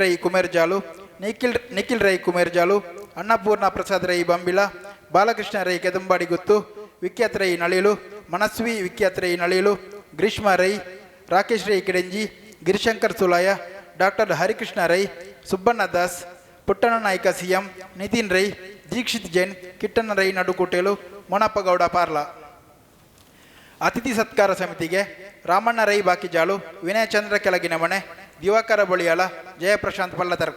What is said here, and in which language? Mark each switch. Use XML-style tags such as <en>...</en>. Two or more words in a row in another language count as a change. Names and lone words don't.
<kn>ರೈ ಕುಮೇರ್ಜಾಲು, ನಿಖಿಲ್ ರೈ ಕುಮೇರ್ಜಾಲು, ಅನ್ನಪೂರ್ಣ ಪ್ರಸಾದ್ ರೈ ಬಂಬಿಲ, ಬಾಲಕೃಷ್ಣ ರೈ ಕೆದಂಬಾಡಿ ಗುತ್ತು, ವಿಖ್ಯಾತ್ ರೈ ನಳಿಲು, ಮನಸ್ವಿ ವಿಖ್ಯಾತ್ ರೈ ನಳಿಲು, ಗ್ರೀಷ್ಮ ರೈ, ರಾಕೇಶ್ ರೈ ಕಿಡಂಜಿ, ಗಿರಿಶಂಕರ್ ಸುಲಾಯ, ಡಾಕ್ಟರ್ ಹರಿಕೃಷ್ಣ ರೈ, ಸುಬ್ಬಣ್ಣ ದಾಸ್, ಪುಟ್ಟಣ್ಣ ನಾಯ್ಕ ಸಿಎಂ, ನಿತಿನ್ ರೈ, ದೀಕ್ಷಿತ್ ಜೈನ್, ಕಿಟ್ಟಣ್ಣ ರೈ ನಡುಕೋಟೆಲು, ಮೊನಪ್ಪ ಗೌಡ ಪಾರ್ಲಾ. ಅತಿಥಿ ಸತ್ಕಾರ ಸಮಿತಿಗೆ ರಾಮಣ್ಣ ರೈ ಬಾಕಿಜಾಳು, ವಿನಯ ಚಂದ್ರ ಕೆಳಗಿನ ಮನೆ, ದಿವಾಕರ ಬಳಿಯಾಳ, ಜಯಪ್ರಶಾಂತ್ ಪಲ್ಲತರ್ಕ.</kn>